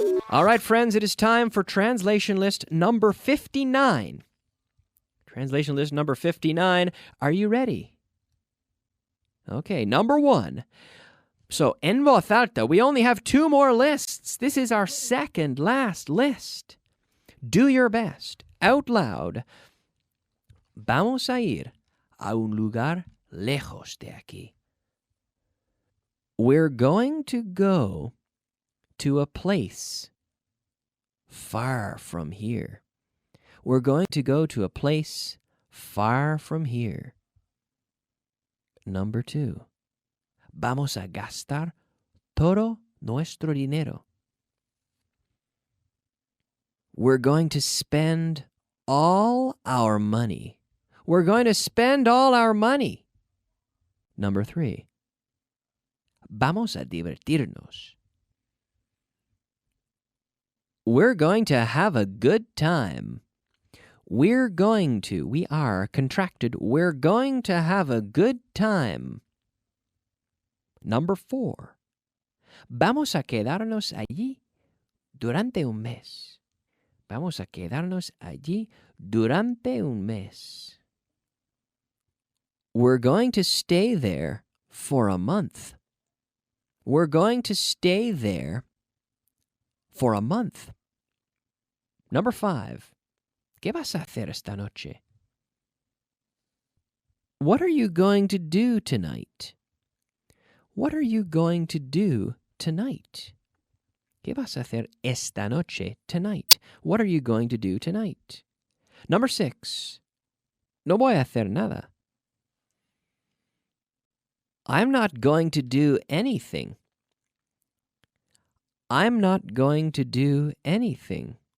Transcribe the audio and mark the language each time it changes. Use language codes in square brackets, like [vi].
[en] All right, friends, it is time for translation list number 59. Translation list number 59. Are you ready? Okay, number 1. So, [es] en voz alta, [en] we only have 2 more lists. This is our second last list. Do your best. Out loud. [es] Vamos a ir a un lugar lejos de aquí. [en] We're going to go to a place far from here. We're going to go to a place far from here. Number 2. [es] Vamos a gastar todo nuestro dinero. [en] We're going to spend all our money. We're going to spend all our money. Number 3. [es] Vamos a divertirnos. [en] We're going to have a good time. We are contracted. We're going to have a good time. Number 4. [es] Vamos a quedarnos allí durante un mes. Vamos a quedarnos allí durante un mes. [en] We're going to stay there for a month. We're going to stay there for a month. Number 5. [es] ¿Qué vas a hacer esta noche? [en] What are you going to do tonight? What are you going to do tonight? [es] ¿Qué vas a hacer esta noche, tonight? [en] What are you going to do tonight? Number 6. [es] No voy a hacer nada. [en] I'm not going to do anything. I'm not going to do anything.